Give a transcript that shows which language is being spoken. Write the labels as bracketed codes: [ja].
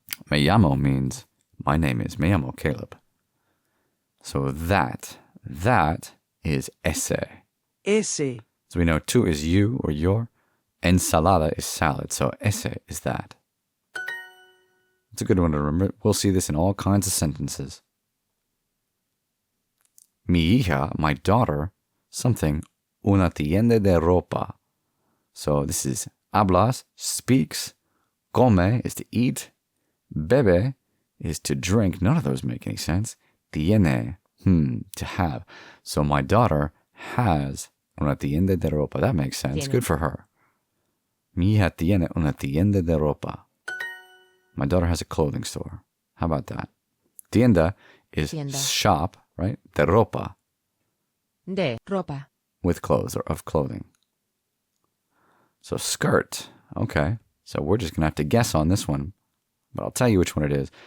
[en] Me llamo means my name is. [es] Me llamo Caleb. [en] So that is ese. [es] Ese. [en] So we know tú is you or your. Ensalada is salad. So ese is that. It's a good one to remember. We'll see this in all kinds of sentences. [es] Mi hija, [en] my daughter, something, [es] una tienda de ropa. [en] So this is hablas, speaks. Come is to eat. Bebe is to drink. None of those make any sense. Tiene, to have. So my daughter has [es] una tienda de ropa. [en] That makes sense. [es] Tiene. [en] Good for her. [es] Mi hija tiene una tienda de ropa. [en] My daughter has a clothing store. How about that? Tienda is shop, right? [es] De ropa. De ropa. [en] With clothes or of clothing. So skirt. Okay. So we're just going to have to guess on this one. But I'll tell you which one it is.